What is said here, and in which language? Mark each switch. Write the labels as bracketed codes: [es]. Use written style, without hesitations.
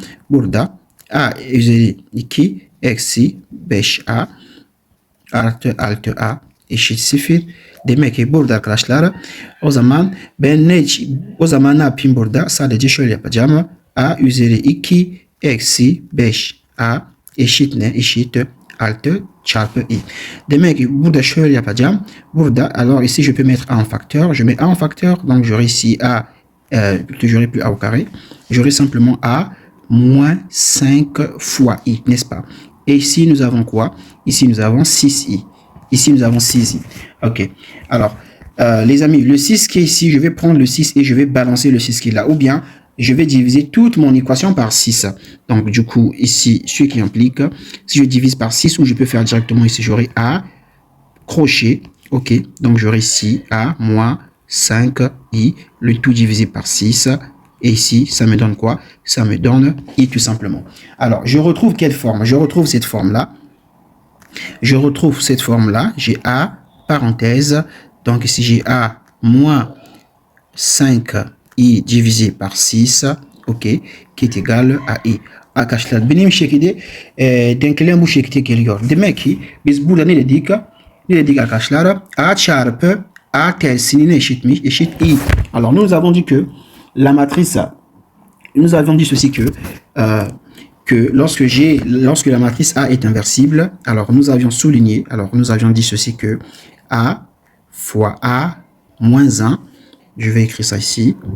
[tr] Burda A iki eksi 5A artı A eşit 0 demek ki burada arkadaşlar o zaman o zaman ne yapayım burada? Sadece şöyle yapacağım. A üzeri 2 eksi 5A eşit ne? Eşit 6 çarpı I. Demek ki burada şöyle yapacağım. Burada, [fr] alors ici je peux mettre A en facteur. Je mets A en facteur. Donc j'aurai ici A, j'aurai plus A au carré. J'aurai simplement A moins 5 fois I, n'est-ce pas? Et ici nous avons quoi? Ici nous avons 6I. Ici, nous avons 6i. OK. Alors, les amis, le 6 qui est ici, je vais prendre le 6 et je vais balancer le 6 qui est là. Ou bien, je vais diviser toute mon équation par 6. Donc, du coup, ici, ce qui implique, si je divise par 6, ou je peux faire directement ici, j'aurai A, crochet. OK. Donc, j'aurai ici A moins 5i, le tout divisé par 6. Et ici, ça me donne quoi? Ça me donne I tout simplement. Alors, je retrouve quelle forme? Je retrouve cette forme-là. Je retrouve cette forme-là, j'ai A, parenthèse, donc ici j'ai A moins 5i divisé par 6, ok, qui est égal à I. [tr] Arkadaşlar benim şekilde denklem bu şekilde geliyor. Demek ki biz burada ne dedik arkadaşlar? A çarpı A tersinin eşitmiş, eşit I. [fr] Alors nous avons dit que la matrice, nous avons dit ceci que lorsque la matrice A est inversible, alors nous avions souligné, alors nous avions dit ceci que A fois A moins 1, je vais écrire ça ici.